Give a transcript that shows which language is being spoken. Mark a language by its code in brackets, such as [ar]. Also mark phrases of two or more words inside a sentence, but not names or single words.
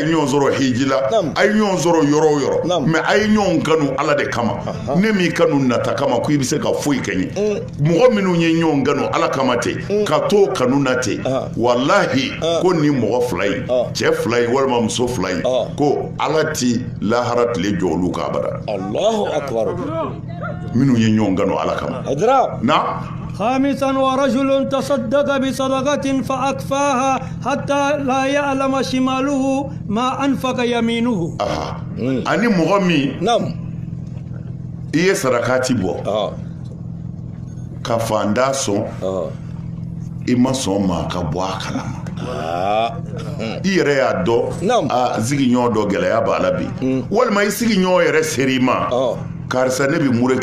[bm] ɲɔgɔn sɔrɔ hiji la a ye ɲɔgɔn sɔrɔ yɔrɔ o yɔrɔ mɛ a ye ɲɔgɔn kanu ala de kama ne m'i kanu nata kama ko i bɛ se ka foyi kɛ n ye mɔgɔ minnu ye ɲɔgɔn kanu ala kama ten ka to kanu na ten walahi ko nin mɔgɔ fila in cɛ fila in walima muso fila in ko ala ti lahara tile jɔ olu kan abada minnu ye ɲɔgɔn kanu ala kama na [ar] خامسا ورجل تصدق بصدقة فأكفاها حتى لا يعلم شماله ما أنفق يمينه [bm] ani mɔgɔ min i ye sarakati bɔ ka fanda sɔn i ma sɔn ma ka bɔ a kalama i yɛrɛ y'a dɔn sigiɲɔgɔn dɔ gɛlɛya b'a la bi walima i sigiɲɔgɔn yɛrɛ seri i ma karisa ne bɛ mure